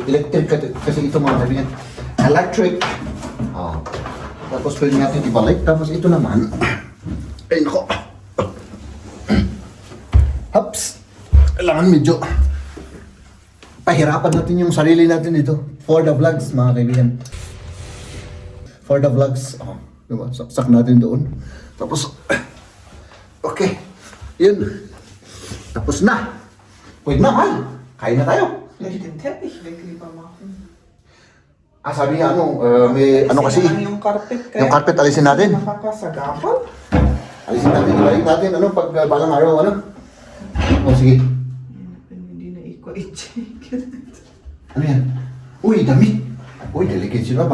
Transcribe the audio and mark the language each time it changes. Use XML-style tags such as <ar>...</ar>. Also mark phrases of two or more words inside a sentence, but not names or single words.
<tl>Electric kasi ito mga kaibigan. Electric. Oh. Tapos pwede natin ibalik. Tapos ito naman. Ay, nako. Hops. Kailangan medyo pahirapan natin yung sarili natin dito.</tl> <en>For the vlogs,</en> <tl>mga kaibigan.</tl> <en>For the vlogs. Oh, diba?</en> <tl>Saksak natin doon. Tapos, okay. Yun. Tapos na. Pwede na, mahal. Kain na tayo.</tl> <de>Mit dem Teppich weglieber machen.</de> <tl>Ah, sabi niya, may ano kasi. Lang yung carpet kaya. Yung carpet alisin natin. Nakakasagapal. Alisin natin, ibalik natin, ano, pag balang araw, ano. O, sige. Hindi na i-check. Ano yan? Uy, damit. Uy, delicate sila.</tl>